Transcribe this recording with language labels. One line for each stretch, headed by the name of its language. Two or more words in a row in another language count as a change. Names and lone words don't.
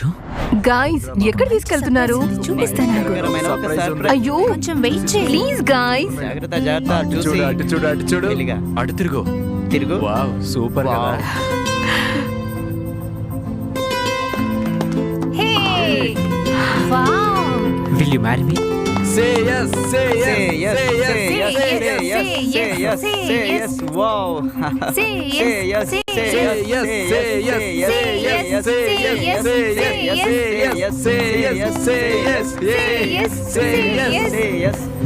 Telugu: గాయ్స్, ఎక్కడ తీసుకెళ్తున్నారు? చూపిస్తాను. అయ్యో కొంచెం వెయిట్ చేయి
English: please guys.
Telugu: చూడు అటు తిరుగు.
English: wow super కదా. hey wow. will you marry me? Say yes, say yes, say yes, say yes, say yes, say yes, wow. Say yes, say yes, say yes, say yes, say yes, say yes, say yes, say yes, say yes, say yes, say yes, say yes.